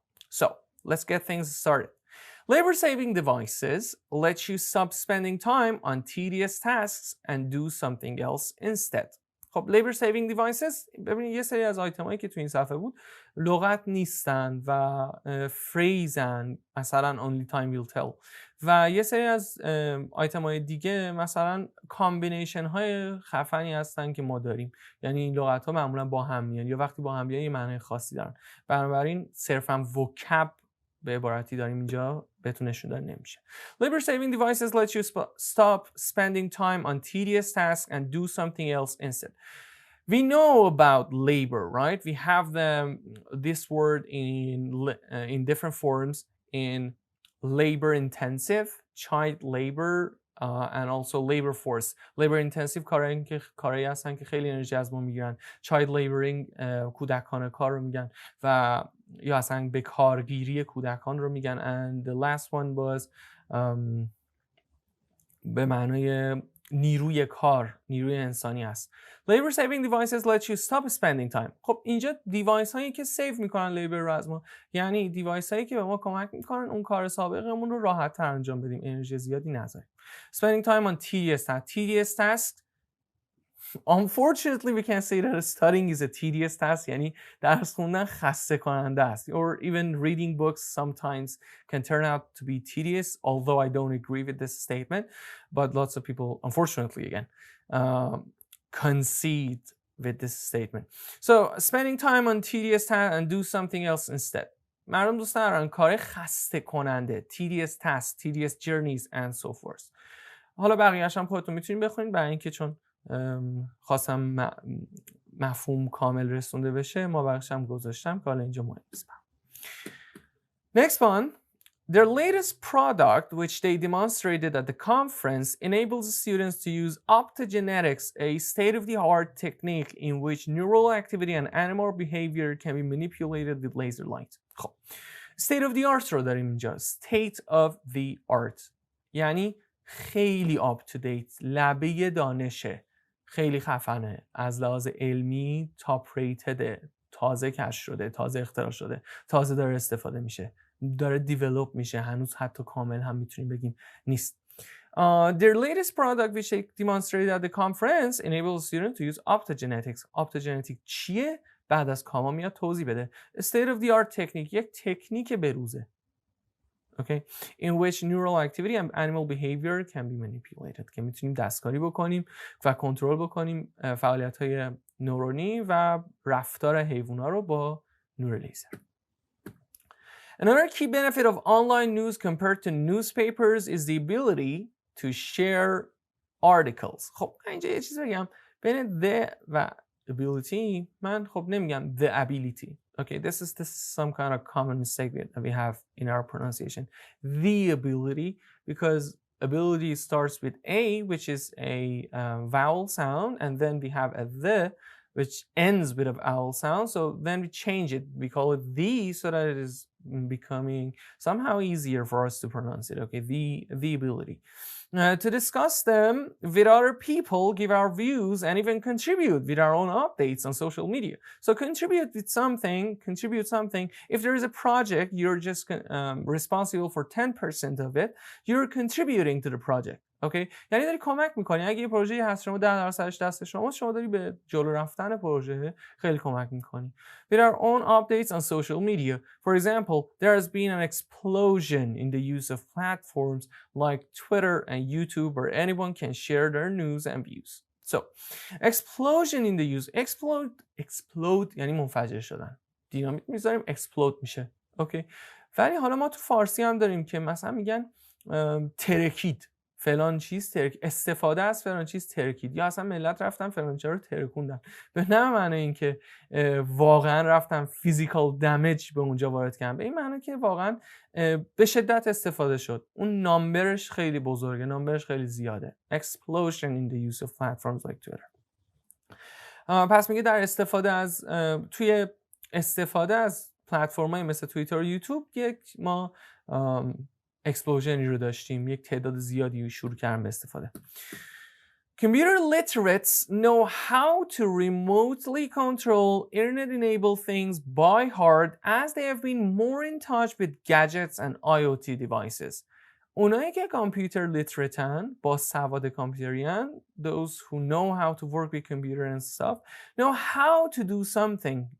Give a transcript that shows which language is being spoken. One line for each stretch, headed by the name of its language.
English: So let's get things started. Labor-saving devices let you stop spending time on tedious tasks and do something else instead.
Persian: خب labor-saving devices ببینید یه سری از آیتمایی که تو این صفحه بود لغت نیستن و فریزن، مثلا
English: only time will tell،
Persian: و یه سری از آیتمای دیگه مثلا کامبینیشن های خفنی هستن که ما داریم، یعنی این لغت ها معمولا با هم میان یا وقتی با هم میان یه معنی خاصی دارن، بنابراین صرفا وکب به عبارتی داریم اینجا بهتون نشون داده نمیشه.
English: Labor saving devices let you stop spending time on tedious tasks and do something else instead. We know about labor, right? We have this word in different forms in labor intensive, child labor, and also labor force.
Persian: Labor intensive کارهایی هستن که خیلی انرژی از ما میگیرن. Child laboring کودکان کار رو میگن و یا اصلا به کارگیری کودکان رو میگن.
English: And the last one was
Persian: به معنای نیروی کار، نیروی انسانی است.
English: Labor saving devices let you stop spending time.
Persian: خب اینجا دیوایس هایی که سیو میکنن لیبر رو از ما، یعنی دیوایس هایی که به ما کمک میکنن اون کار سابقمون رو راحت تر انجام بدیم، انرژی زیادی نذاریم.
English: Spending time on tedious tasks. Unfortunately we can say that studying is a tedious task.
Persian: یعنی درس خوندن خسته کننده است.
English: Or even reading books sometimes can turn out to be tedious, although I don't agree with this statement. But lots of people, unfortunately again, concede with this statement. So spending time on tedious tasks and do something else instead.
Persian: مردم دوست دارن کار خسته کننده،
English: tedious tasks, tedious journeys and so forth.
Persian: حالا بقیه‌اش هم خودتون میتونید بخونید برای اینکه چون خواستم مفهوم کامل رسونده بشه ما بقیه‌اش هم گذاشتم که حالا اینجا مهم نیست.
English: Next one. Their latest product, which they demonstrated at the conference, enables students to use optogenetics, a state-of-the-art technique in which neural activity and animal behavior can be manipulated with laser light.
Persian: خب state-of-the-art رو داریم اینجا. State-of-the-art یعنی خیلی up-to-date، لبه دانشه، خیلی خفنه، از لحاظ علمی تاپ ریتده، تازه کشف شده، تازه اختراع شده، تازه داره استفاده میشه، داره دیولپ میشه، هنوز حتی کامل هم میتونیم بگیم نیست.
English: Their latest product which they demonstrated at the conference enables students to use optogenetics.
Persian: Optogenetics چیه؟ بعد از کاما میاد توضیح بده.
English: State of the art technique
Persian: یک تکنیک بروزه.
English: Okay, in which neural activity and animal behavior can be manipulated.
Persian: که میتونیم دستکاری بکنیم و کنترل بکنیم فعالیت‌های نورونی و رفتار حیوانات رو با نور لیزر.
English: Another key benefit of online news compared to newspapers is the ability to share articles.
Persian: خب اینجا یه چیز بگم بین the و ability من خب نمیگم the ability.
English: Okay, this is some kind of common mistake that we have in our pronunciation. The ability, because ability starts with a, which is a vowel sound, and then we have a the, which ends with a vowel sound. So then we change it. We call it the, so that it is becoming somehow easier for us to pronounce it. Okay, the ability. To discuss them with other people, give our views, and even contribute with our own updates on social media. So contribute something. If there is a project, you're just responsible for 10% of it. You're contributing to the project.
Persian: Okay? یعنی داری کمک میکنی. اگه یه پروژه‌ای هست شما 10%ش دست شما داری به جلو رفتن پروژه خیلی کمک میکنی.
English: With our own updates on social media. For example, there has been an explosion in the use of platforms like Twitter and YouTube where anyone can share their news and views. So, explosion in the use.
Persian: Explode یعنی منفجر شدن. دینامیت میذاریم explode میشه. اوکی. ولی حالا ما تو فارسی هم داریم که مثلا میگن ترکید. فلان چیز استفاده از فلان چیز ترکید، یا اصلا ملت رفتن فلان چیز رو ترکوندن. به نه معنی اینکه واقعا رفتن فیزیکال دمیج به اونجا وارد کردن، به این معنی که واقعا به شدت استفاده شد. اون نامبرش خیلی بزرگه، نامبرش خیلی زیاده.
English: Explosion in the use of platforms like Twitter.
Persian: پس میگه در توی استفاده از پلتفرم‌های مثل توییتر و یوتیوب ما اکسپلوژنی رو داشتیم، یک تعداد زیادی شروع کردن به استفاده.
English: Computer literates know how to remotely control internet-enabled things by heart as they have been more in touch with gadgets and IoT devices.
Persian: اونایی که کامپیوتر لیترتن، با سواد کامپیوتریان،
English: those who know how to work with computer and stuff, know how to do something.